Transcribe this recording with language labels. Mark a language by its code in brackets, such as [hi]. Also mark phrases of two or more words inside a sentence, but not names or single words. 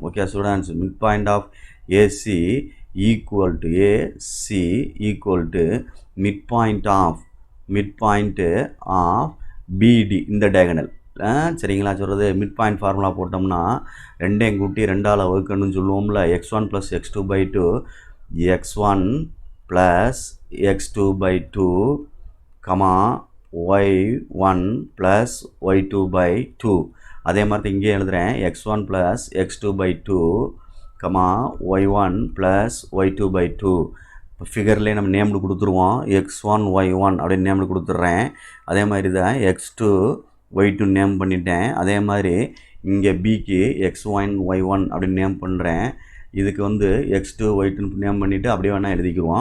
[en] OK students, midpoint of AC equal to AC equal to midpoint of BD, இந்த diagonal. [ta] சரிங்களா சொல்கிறது, [en] midpoint formula [ta] போட்டோம்னா ரெண்டையும் கூட்டி 2ஆல் வகுக்கணும்னு சொல்லுவோம்ல. x1 + x2/2, x1 + x2/2, y1 + y2/2. அதே மாதிரி இங்கே எழுதுகிறேன், x1 + x2/2, y1 + y2/2. இப்போ ஃபிகர்லேயே நம்ம நேம்டு கொடுத்துருவோம், x1 y1 அப்படின்னு நேம்டு கொடுத்துட்றேன். அதே மாதிரி தான் x2 y2 நேம் பண்ணிட்டேன். அதே மாதிரி இங்கே பிக்கு x1 y1 அப்படின்னு நேம் பண்ணுறேன். இதுக்கு வந்து x2 y2 நேம் பண்ணிவிட்டு அப்படியே வேணால் எழுதிக்குவோம்.